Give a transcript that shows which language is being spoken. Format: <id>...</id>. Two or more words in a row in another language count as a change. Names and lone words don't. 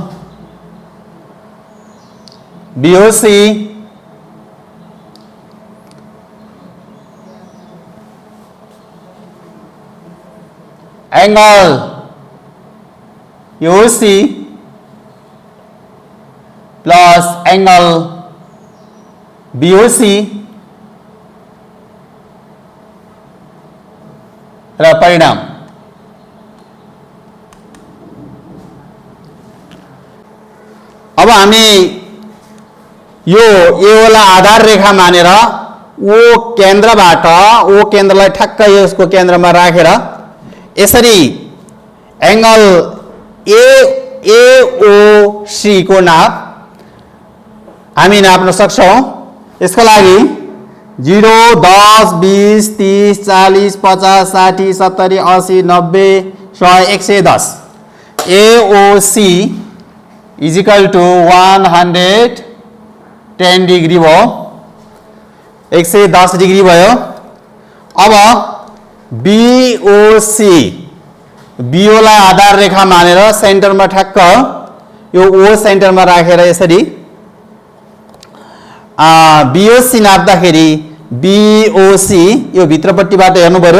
<ne>BOC,</ne> <en>angle AOC plus angle BOC</en> <ne>र परिणाम। अब हामी यो एओलाई आधार रेखा मानेर ओ केन्द्रबाट ओ केन्द्रलाई ठक्क यसको केन्द्रमा राखेर यसरी एंगल AOC को नाप हामी नाप्न सक्छौं। यसको लागि 0, 10, 20, 30, 40, 50, 60, 70, 80, 90, 100, 110</ne> <en>AOC is equal to</en> <ne>110 डिग्री भयो, 110 डिग्री भयो। अब BOC BO लाई आधार रेखा मानेर सेन्टरमा ठ्याक्क यो O सेन्टरमा राखेर यसरी BOC नाप्दाखेरि BOC यो भित्रपट्टिबाट हेर्नु पर्यो।</ne>